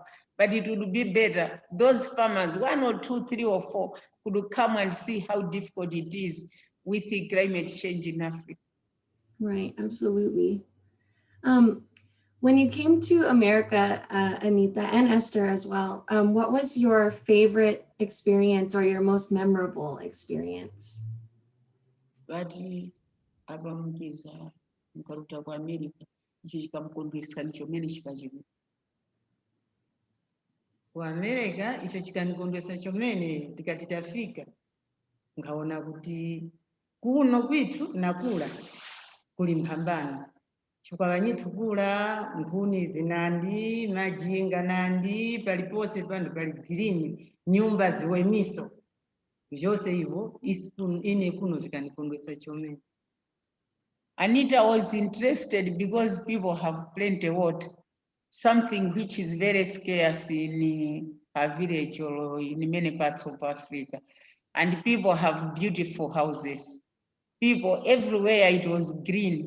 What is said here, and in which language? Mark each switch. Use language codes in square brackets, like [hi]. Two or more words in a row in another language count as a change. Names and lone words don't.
[en] But it would be better, those farmers, 1 or 2, 3 or 4, could come and see how difficult it is with the climate change in Africa. Right, absolutely. When you came to America, Anita, and Esther as well, what was your favorite experience or your most memorable experience? [tum] Vati abamukiza mkaruta kwa America, ichi chikamukondwesa nicho mene chikachiku. Ku America icho chikanikondwesa chomene tikati tafika ngaona kuti kuno kwithu nakula kuli mphambano chifukwa vanyithu kula nkhuni zinandi, majinga nandi, palipose pandu pali green, nyumba ziwemiso, vyose hivyo ine kuno zikanikondwesa chomene. [en] Anita was interested because people have plenty of water, something which is very scarce in a village or in many parts of Africa. And people have beautiful houses. People everywhere, it was green.